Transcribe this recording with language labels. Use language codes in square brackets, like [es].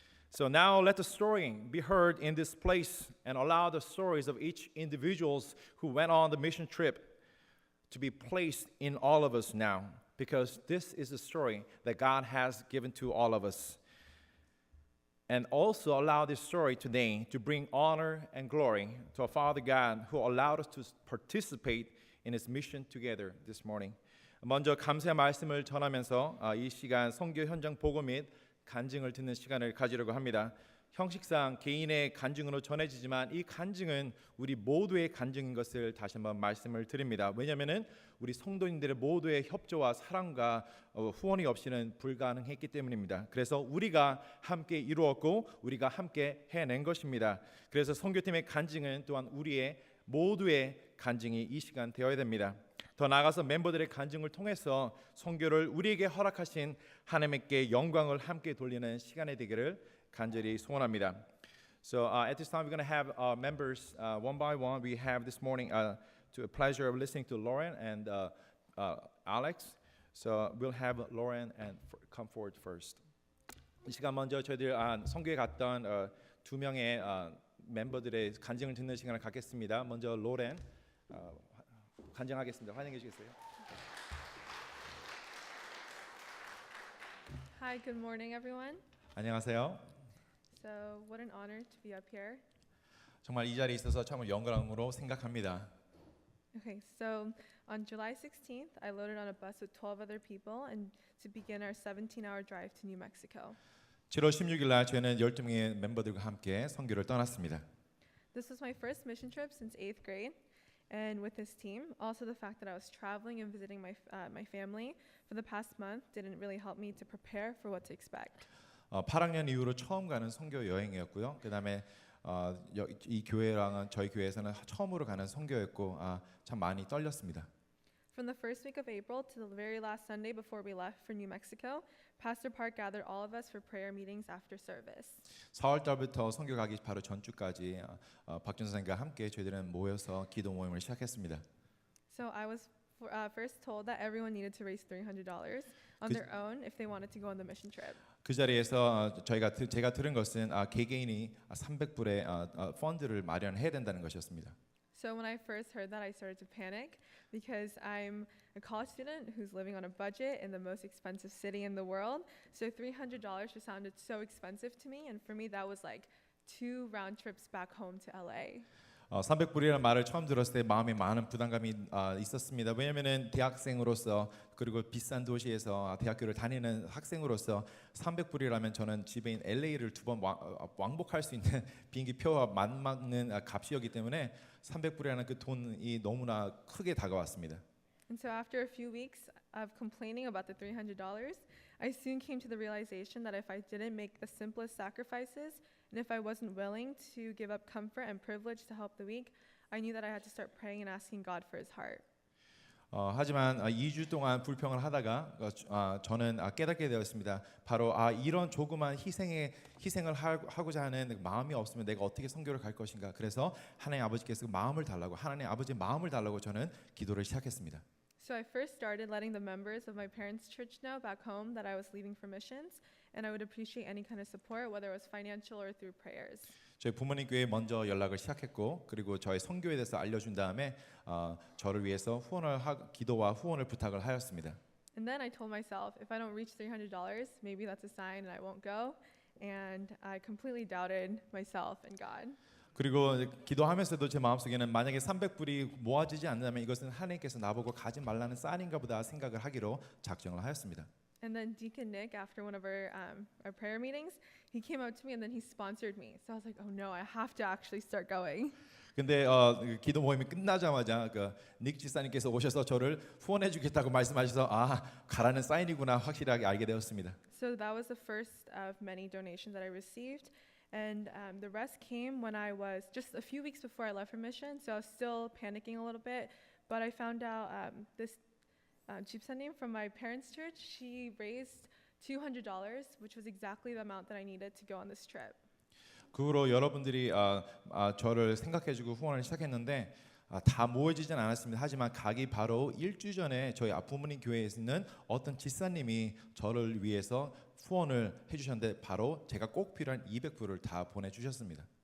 [en] So now let the story be heard in this place and allow the stories of each individuals who went on the mission trip to be placed in all of us now, because this is the story that God has given to all of us. And also allow this story today to bring honor and glory to our Father God who allowed us to participate in His mission together this morning. [ko] 먼저 감사의 말씀을 전하면서 이 시간 선교 현장 보고 및 간증을 듣는 시간을 가지려고 합니다. 형식상 개인의 간증으로 전해지지만 이 간증은 우리 모두의 간증인 것을 다시 한번 말씀을 드립니다. 왜냐하면 우리 성도님들의 모두의 협조와 사랑과 후원이 없이는 불가능했기 때문입니다. 그래서 우리가 함께 이루었고 우리가 함께 해낸 것입니다. 그래서 선교팀의 간증은 또한 우리의 모두의 간증이 이 시간 되어야 됩니다. 더 나아가서 멤버들의 간증을 통해서 선교를 우리에게 허락하신 하나님께 영광을 함께 돌리는 시간이 되기를 간절히 소원합니다. [en] So at this time we're going to have members one by one. We have this morning to a pleasure of listening to Lauren and Alex. So we'll have Lauren and come forward first. [ko] 이 시간 먼저 저희들 선교에 갔던 두 명의 멤버들의 간증을 듣는 시간을 갖겠습니다. 먼저 로렌 간증하겠습니다. 환영해 주시겠어요? [en] Hi, good morning, everyone. [ko] 안녕하세요. [en] So, what an honor to be up here. [ko] 정말 이 자리에 있어서 참 영광으로 생각합니다. [en] Okay, so on July 16th, I loaded on a bus with 12 other people and to begin our 17-hour drive to New Mexico. [ko] 7월 16일 날 저희는 12명의 멤버들과 함께 선교를 떠났습니다. [en] This was my first mission trip since 8th grade. And with this team, also the fact that I was traveling and visiting my family for the past month didn't really help me to prepare for what to expect. [ko] 8학년 이후로 처음 가는 선교 여행이었고요. 그다음에 이 교회랑은 저희 교회에서는 처음으로 가는 선교였고 참 많이 떨렸습니다. [en] From the first week of April to the very last Sunday before we left for New Mexico, Pastor Park gathered all of us for prayer meetings after service. [ko] 4월 달부터 선교 가기 바로 전주까지 박준 선생님과 함께 저희들은 모여서 기도 모임을 시작했습니다. [en] So I was first told that everyone needed to raise $300 on their own if they wanted to go on the mission trip. [ko] 그 자리에서 제가 들은 것은 개개인이 300불의 펀드를 마련해야 된다는 것이었습니다. [en] So when I first heard that, I started to panic because I'm a college student who's living on a budget in the most expensive city in the world. So $300 just sounded so expensive to me, and for me that was like 2 round trips back home to LA. [ko] 300불이라는 말을 처음 들었을 때 마음에 많은 부담감이 있었습니다. 왜냐면은 대학생으로서 그리고 비싼 도시에서 대학교를 다니는 학생으로서 300불이라면 저는 집에인 LA를 2번 왕복할 수 있는 비행기 표와 맞먹는 값이었기 때문에 300불이라는 그 돈이 너무나 크게 다가왔습니다. [en] And so after a few weeks of complaining about the $300, I soon came to the realization that if I didn't make the simplest sacrifices and if I wasn't willing to give up comfort and privilege to help the weak, I knew that I had to start praying and asking God for his heart. [ko] 하지만 2주 동안 불평을 하다가 저는 깨닫게 되었습니다. 바로 이런 조그만 희생을 하고자 하는 마음이 없으면 내가 어떻게 선교를 갈 것인가. 그래서 하나님 아버지께서 마음을 달라고 하나님 아버지의 마음을 달라고 저는 기도를 시작했습니다. [en] So I first started letting the members of my parents' church know back home that I was leaving for missions, and I would appreciate any kind of support, whether it was financial or through prayers. [ko] 저희 부모님 교회에 먼저 연락을 시작했고 그리고 저희 선교에 대해서 알려준 다음에 저를 위해서 기도와 후원을 부탁을 하였습니다. [en] And then I told myself, if I don't reach $300, maybe that's a sign and I won't go. And I completely doubted myself and God. [ko] 그리고 기도하면서도 제 마음속에는 만약에 300불이 모아지지 않는다면 이것은 하나님께서 나보고 가지 말라는 사인인가 보다 생각을 하기로 작정을 하였습니다. [en] And then Deacon Nick, after one of our prayer meetings, he came up to me and then he sponsored me. So I was like, oh no, I have to actually start going. [ko] 근데 기도 모임이 끝나자마자 닉 지사님께서 오셔서 저를 후원해 주겠다고 말씀하셔서 가라는 사인이구나 확실하게 알게 되었습니다. [en] So that was the first of many donations that I received. And the rest came when I was just a few weeks before I left for mission. So I was still panicking a little bit. But I found out this 집사님 from my parents' church, she raised $200, which was exactly the amount that I needed to go on this trip. [ko] 그 후로 여러분들이 저를 생각해주고 후원을 시작했는데 다 모여지진 않았습니다. 하지만 가기 바로 일주 전에 저희 부모님 교회에 있는 어떤 집사님이 저를 위해서 후원을 해주셨는데 바로 제가 꼭 필요한 200불을 다 보내주셨습니다.